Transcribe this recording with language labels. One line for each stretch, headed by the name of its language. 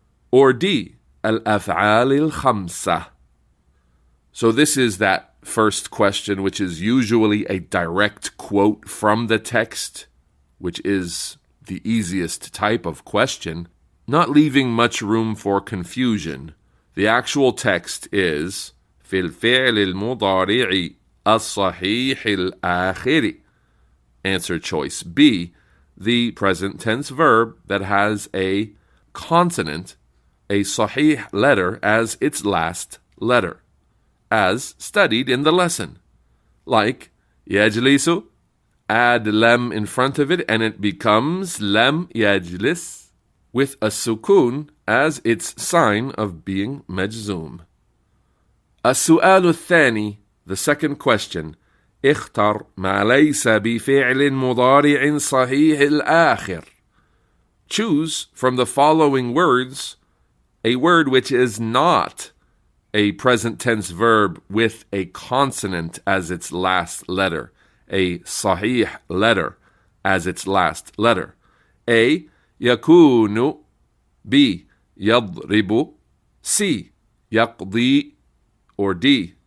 English: Or D.
Arabic: الأفعال الخمسة.
English: So this is that first question, which is usually a direct quote from the text, which is the easiest type of question, not leaving much room for confusion. The actual text is
Arabic: في الفعل المضارع الصحيح الآخر.
English: Answer choice B, the present tense verb that has a consonant, a sahih letter as its last letter, as studied in the lesson. Like يجلس, add lam in front of it and it becomes lam يجلس, with a sukun as its sign of being majzoom.
Arabic: السؤال الثاني,
English: the second question.
Arabic: اختر ما ليس بفعل مضارع صحيح الآخر.
English: Choose from the following words a word which is not a present tense verb with a consonant as its last letter, a sahih letter as its last letter.
Arabic: A. يكون. B. يضرب. C. يقضي. Or D.